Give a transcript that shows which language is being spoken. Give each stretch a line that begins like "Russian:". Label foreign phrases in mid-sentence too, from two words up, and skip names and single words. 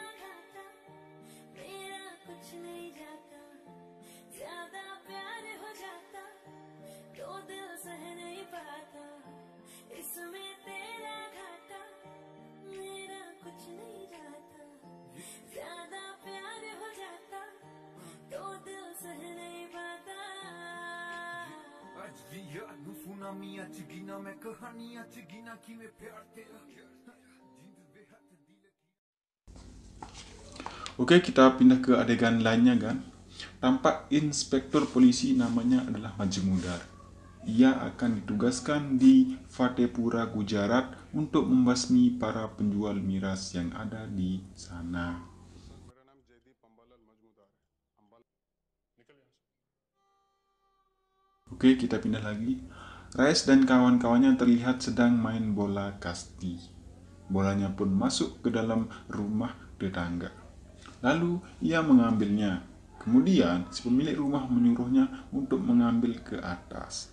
Hindi: घाटा मेरा कुछ नहीं जाता, ज्यादा प्यार हो जाता तो दिल सह नहीं पाता, इसमें तेरा घाटा मेरा कुछ नहीं जाता, ज्यादा प्यार हो जाता तो दिल सह नहीं पाता।
Punjabi: आज भी याद ਨੂੰ ਸੁਨਾਮੀਆਂ ਚ ਗਿਨਾ ਮੈਂ ਕਹਾਣੀਆਂ ਚ ਗਿਨਾ ਕਿਵੇਂ ਪਿਆਰ ਤੇਰਾ ਜਿੰਦ ਦੇ ਹੱਥ ਦੀ
Indonesian: Oke, kita pindah ke adegan lainnya kan. Tampak inspektur polisi namanya adalah Majmudar. Ia akan ditugaskan di Fatehpura, Gujarat untuk membasmi para penjual miras yang ada di sana.
Hindi: मेरा नाम जयदीप अंबालाल मजमूदार है। निकल यहाँ से।
Indonesian: Oke, kita pindah lagi. Raes dan kawan-kawannya terlihat sedang main bola kasti. Bolanya pun masuk ke dalam rumah tetangga. Lalu ia mengambilnya. Kemudian si pemilik rumah menyuruhnya untuk mengambil ke atas.